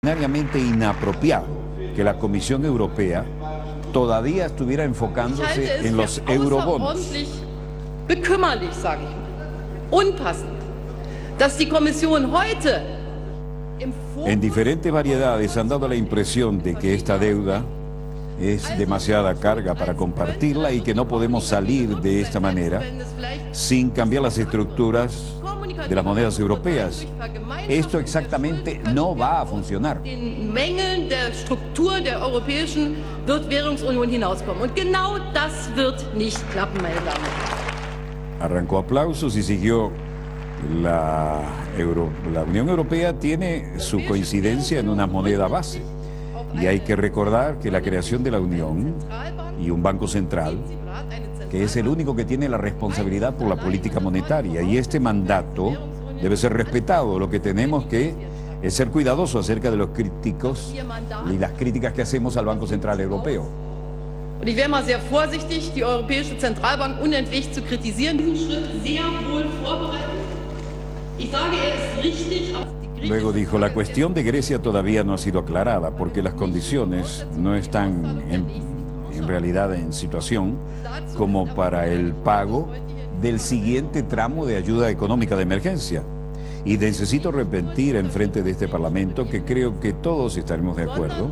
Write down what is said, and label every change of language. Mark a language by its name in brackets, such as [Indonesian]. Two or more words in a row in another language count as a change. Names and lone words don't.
[Spanish] extraordinariamente inapropiado que la Comisión Europea todavía estuviera enfocándose en los eurobonos. [German] Bekümmerlich, sage ich mal, unpassend, dass die Kommission heute [Spanish] en diferentes variedades han dado la impresión de que esta deuda es demasiada carga para compartirla y que no podemos salir de esta manera sin cambiar las estructuras de las monedas europeas. Esto exactamente no va a funcionar. [German] den Mängeln der Struktur der europäischen Währungsunion hinauskommen. Und genau das wird nicht klappen, meine Damen und Herren. [Spanish] Arrancó aplausos y siguió. La Unión Europea tiene su coincidencia en una moneda base. Y hay que recordar que la creación de la Unión y un Banco Central, que es el único que tiene la responsabilidad por la política monetaria, y este mandato debe ser respetado. Lo que tenemos que es ser cuidadosos acerca de los críticos y las críticas que hacemos al Banco Central Europeo. [German] Und ich wäre mal sehr vorsichtig, die Europäische Zentralbank unentwegt zu kritisieren. Diesen Schritt sehr wohl vorbereiten. Ich sage, ist richtig, aber [Spanish] Luego dijo, la cuestión de Grecia todavía no ha sido aclarada porque las condiciones no están en realidad en situación como para el pago del siguiente tramo de ayuda económica de emergencia. Y necesito repetir en frente de este Parlamento que creo que todos estaremos de acuerdo.